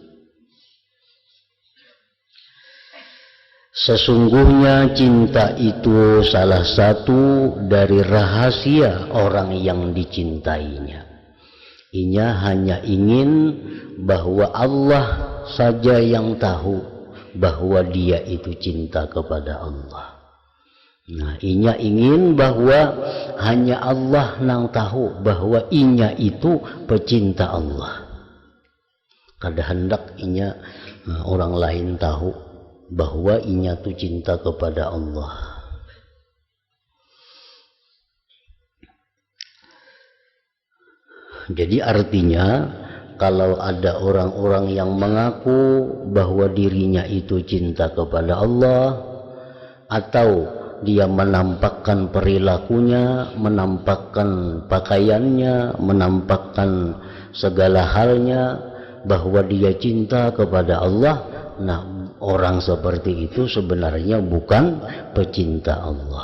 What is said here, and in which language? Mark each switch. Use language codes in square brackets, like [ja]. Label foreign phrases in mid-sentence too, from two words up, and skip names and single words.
[id] Sesungguhnya cinta itu salah satu dari rahasia orang yang dicintainya. Inya hanya ingin bahwa Allah saja yang tahu bahwa dia itu cinta kepada Allah. Inya ingin bahwa hanya Allah yang tahu bahwa inya itu pecinta Allah. Kada hendak inya orang lain tahu bahwa inya tuh cinta kepada Allah. Jadi artinya kalau ada orang-orang yang mengaku bahwa dirinya itu cinta kepada Allah, atau dia menampakkan perilakunya, menampakkan pakaiannya, menampakkan segala halnya bahwa dia cinta kepada Allah, orang seperti itu sebenarnya bukan pecinta Allah.